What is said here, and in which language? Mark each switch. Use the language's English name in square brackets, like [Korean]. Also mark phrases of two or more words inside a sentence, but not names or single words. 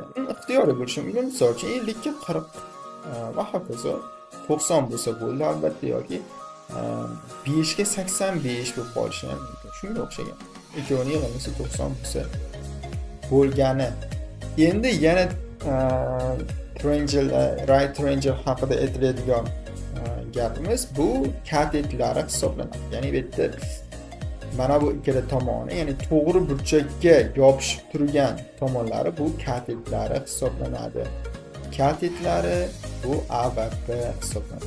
[Uzbek] Ixtiyoriy bo'lishi mumkin. Misol uchun 50 ga 40 va hokazo 90 bo'lsa bo'ldi, albatta, yoki 5 ga 85 bo'lib qolishi ham mumkin. Shunga o'xshagan. Ikkovining yig'indisi 90 bo'lsa bo'lgani. Endi yana [English] triangle, right triangle [Uzbek] haqida aytiladigan gapimiz bu katetlari hisoblanadi. Ya'ni bu yerda mana bu ikkala tomoni, ya'ni to'g'ri burchakka yopishib turgan tomonlari bu katetlari hisoblanadi. Katetlari bu A va B hisoblanadi.